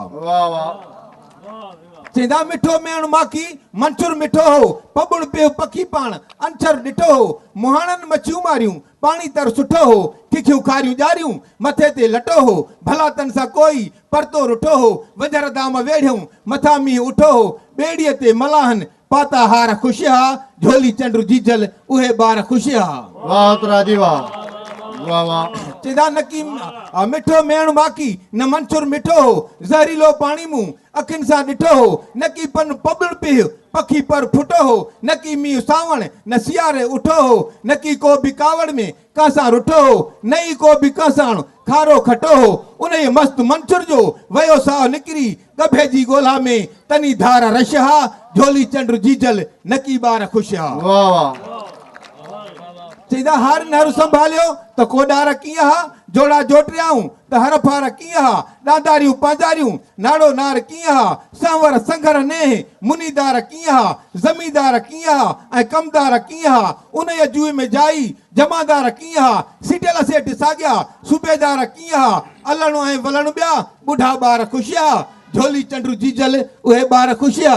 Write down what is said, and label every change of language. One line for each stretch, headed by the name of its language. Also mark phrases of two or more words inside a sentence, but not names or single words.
Sindhi: वाह वाह चेंदा मिठो मेण माखी मंचुर मिठो हो पबुड़ पियो पखी पाण अंचर ॾिठो हो मुहाणनि मच्छियूं मारियूं पाणी तर सुठो हो किखियूं खारियूं ॼारियूं मथे ते लटो हो भला तन सां कोई परतो रुठो हो वंजर दाम वेढ़ियूं मथा मींहुं उठो हो ॿेड़ीअ ते मलाहन पाता हार ख़ुशि हा झोली चंडू जीजल उहे ॿार ख़ुशि हा वाह तुराजी वाह वाह वाह चेदा नकी मिठो मेण माखी न मंचुर मिठो हो ज़हरीलो पाणी मूं अखियुनि सां ॾिठो हो नकी पन पबड़ पियो पखी पर फुटो हो नकी मींहुं सावण न सियारे उठो हो नकी को बि कावड़ में कासां रुठो हो नई को बि कासाण खारो खटो हो उन मस्त मंचुर जो वयो साह निकिरी गभे जी ॻोल्हा में तनी धार रश हा झोली चंडू जीजल नकी ॿार ख़ुशि हा वाह वाह चईदा हार नहर संभालियो त कोडार कीअं हा जोड़ा जोटियाऊं त हर फार कीअं हा ॾांदारियूं पांजारियूं नाड़ो नार कीअं हा सांवर संघर ने मुनीदार कीअं हा ज़मीदार कीअं हा ऐं कमदार कीअं हा उन जूए में जाई जमादार कीअं हा सीटियल सेठ साॻिया सूबेदार कीअं हा अलणो ऐं वलण ॿिया ॿुढा ॿार ख़ुशि हा झोली चंडू जीजल उहे ॿार ख़ुशि हा